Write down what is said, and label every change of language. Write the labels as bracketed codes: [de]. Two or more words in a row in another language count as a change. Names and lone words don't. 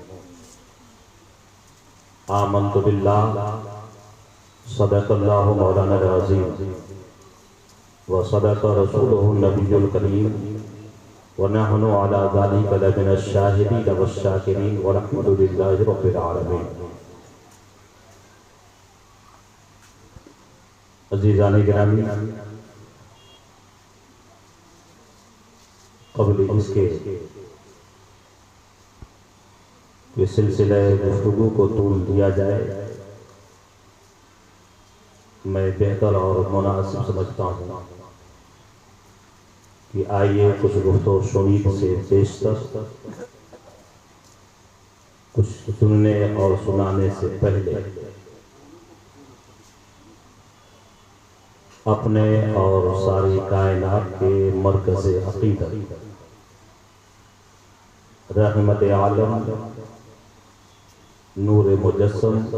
[ar] آمنت بالله، صدق الله مولانا العظيم، وصدق رسوله النبي الكريم، ونحن على ذلك لمن الشاهدين والشاكرين، والحمد لله رب العالمين۔ [ur] عزیزان گرامی، قبل اس کے سلسلہ گفتگو کو طول دیا جائے، میں بہتر اور مناسب سمجھتا ہوں کہ آئیے کچھ گفت و شنید سے بیشتر کچھ سننے اور سنانے سے پہلے اپنے اور ساری کائنات کے مرکز عقیدت رحمت عالم نور مجسم